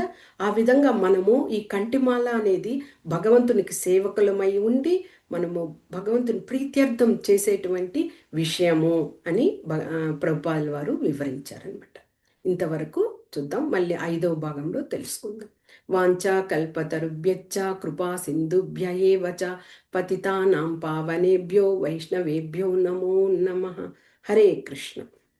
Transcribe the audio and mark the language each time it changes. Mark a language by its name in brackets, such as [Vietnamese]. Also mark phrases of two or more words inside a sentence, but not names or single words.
[Telugu] ఆ విధంగా మనము ఈ కంఠిమాల అనేది భగవంతునికి సేవకులమై ఉండి మనము భగవంతుని ప్రీత్యర్థం చేసేటువంటి విషయము అని ప్రభుపాదుల వారు వివరించారనమాట. ఇంతవరకు చూద్దాం, మళ్ళీ 5వ భాగంలో తెలుసుకుందాం. [Sanskrit] वाञ्छा कल्पतरुभ्यश्च कृपा सिन्धुभ्य एव च पतितानां पावनेभ्यो वैष्णवेभ्यो नमो नमः. హరే కృష్ణ.